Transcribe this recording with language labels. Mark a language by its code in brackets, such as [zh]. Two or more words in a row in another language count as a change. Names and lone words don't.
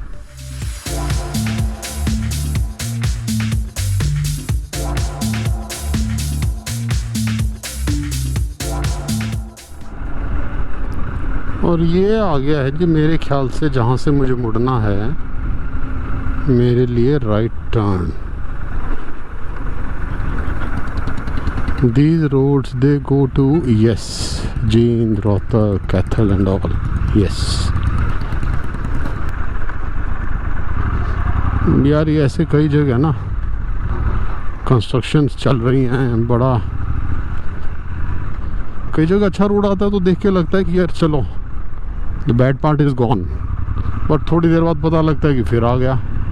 [hi] और ये आ गया है जी मेरे ख्याल से जहाँ से मुझे मुड़ना है मेरे लिए [en] right turn. These roads they go to yes, Jeend, Rohtak, Kathal and all. Yes. [hi] यार ये ऐसे कई जगह ना कंस्ट्रक्शन चल रही हैं, बड़ा कई जगह अच्छा रोड आता है तो देख के लगता है कि यार चलो [en] the bad part is gone, [hi] बट थोड़ी देर बाद पता लगता है कि फिर आ गया।